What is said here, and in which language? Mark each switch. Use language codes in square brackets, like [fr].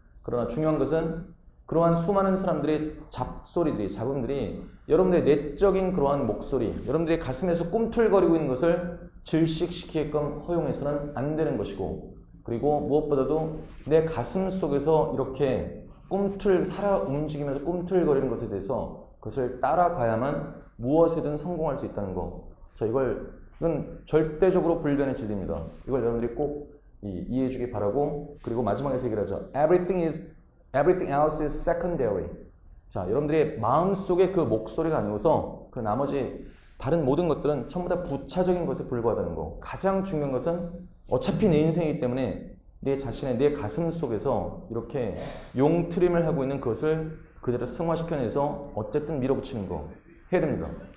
[ko] 그러나 중요한 것은 그러한 수많은 사람들의 잡소리들이, 잡음들이 여러분들의 내적인 그러한 목소리, 여러분들의 가슴에서 꿈틀거리고 있는 것을 질식시키게끔 허용해서는 안 되는 것이고 그리고 무엇보다도 내 가슴 속에서 이렇게 살아 움직이면서 꿈틀거리는 것에 대해서 그것을 따라가야만 무엇에든 성공할 수 있다는 거. 자, 이건 절대적으로 불변의 진리입니다. 이걸 여러분들이 꼭 이해해 주기 바라고 그리고 마지막에 얘기를 하죠. [en] Everything else is secondary. [ko] 자, 여러분들의 마음속에 그 목소리가 아니어서 그 나머지 다른 모든 것들은 전부 다 부차적인 것에 불과하다는 거. 가장 중요한 것은 어차피 내 인생이기 때문에 내 자신의 내 가슴 속에서 이렇게 용트림을 하고 있는 그것을 그대로 승화시켜내서 어쨌든 밀어붙이는 거 해야 됩니다.